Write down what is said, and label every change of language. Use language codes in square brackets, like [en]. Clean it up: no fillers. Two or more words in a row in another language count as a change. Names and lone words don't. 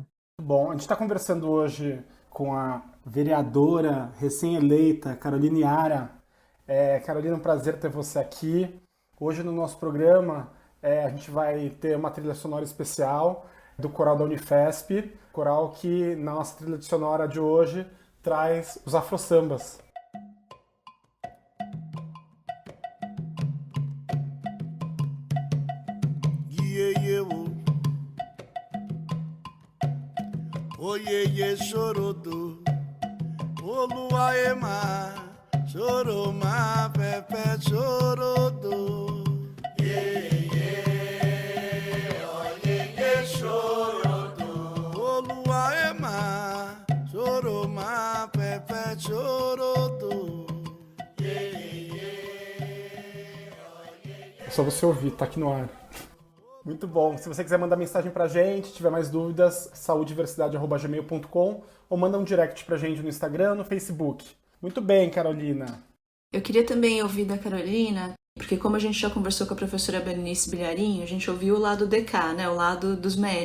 [pt] Bom, a gente está conversando hoje com a vereadora recém-eleita, Carolina Yara. Carolina, um prazer ter você aqui. Hoje no nosso programa a gente vai ter uma trilha sonora especial do coral da Unifesp, coral que na nossa trilha sonora de hoje traz os afro-sambas. [yo] Oyeye chorodo, Oluwaema, choroma, pepe chorodo. Oyeye chorodo, Oluwaema, choroma, pepe chorodo. [pt] É só você ouvir, tá aqui no ar. Muito bom. Se você quiser mandar mensagem pra gente, tiver mais dúvidas, saudiversidade@gmail.com ou manda um direct pra gente no Instagram, no Facebook. Muito bem, Carolina. Eu queria também ouvir da Carolina, porque como a gente já conversou com a professora Berenice Bilharinho, a gente ouviu o lado DK, né, o lado dos médicos.